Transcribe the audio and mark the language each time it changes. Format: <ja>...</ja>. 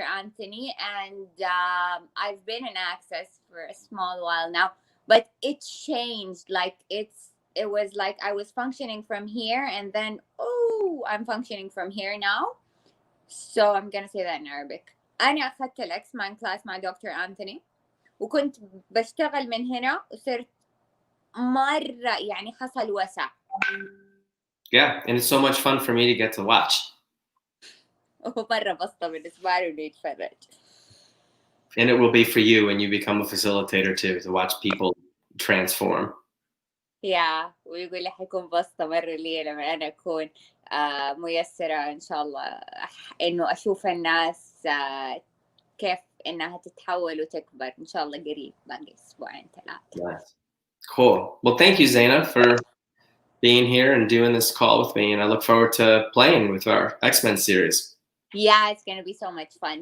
<en>Anthony and I've been in Access for a small while now but it changed like it was like I was functioning from here and then I'm functioning from here now. So I'm gonna say that in Arabic.</en> <ar>أنا أخذت الإكسمان class مع دكتور أنتوني وكنت بشتغل من هنا وصرت مرة يعني حصل وسع.</ar> <en>Yeah, and it's so much fun for me to get to watch.</en> <ar>ومرة بسطة بالنسبة لي إنه يتفرج.</ar> <en>And it will be for you when you become a facilitator too, to watch people transform.</en> <ar>Yeah, ويقول لي حيكون بسطة مرة لي لما أنا أكون ميسرة إن شاء الله إنه أشوف الناس كيف إنها تتحول وتكبر إن شاء الله قريب باقي 2-3.</ar> <en>Nice. Cool. Well, thank you, Zeinah, for being here and doing this call with me, and I look forward to playing with our Xmen series. Yeah, it's gonna be so much fun.</en>